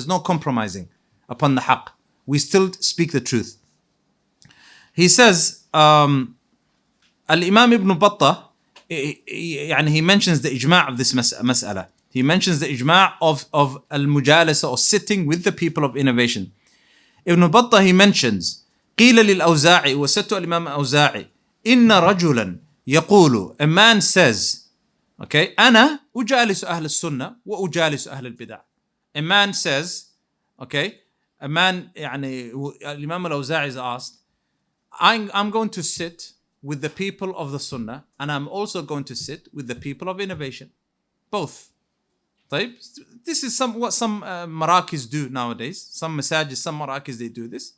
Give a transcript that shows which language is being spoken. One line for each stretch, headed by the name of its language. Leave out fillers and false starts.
English: There's no compromising upon the haqq. We still speak the truth. He says, Al-Imam Ibn Battah, he mentions the ijma' of this mas'ala. He mentions the ijma' of al-mujalasa, or sitting with the people of innovation.
Arabic: Ibn Battah,
English: he mentions,
Arabic: قيل للأوزاعي, وسألت الإمام الأوزاعي, إن رجلا يقول,
English: a man says, okay,
Arabic: أنا أجالس أهل السنة وأجالس أهل البدع.
English: A man says, okay, a man, Imam al-Awza'i is asked, I'm going to sit with the people of the Sunnah, and I'm also going to sit with the people of innovation. Both. طيب? This is what some marakis do nowadays. Some masajid, some marakis, they do this.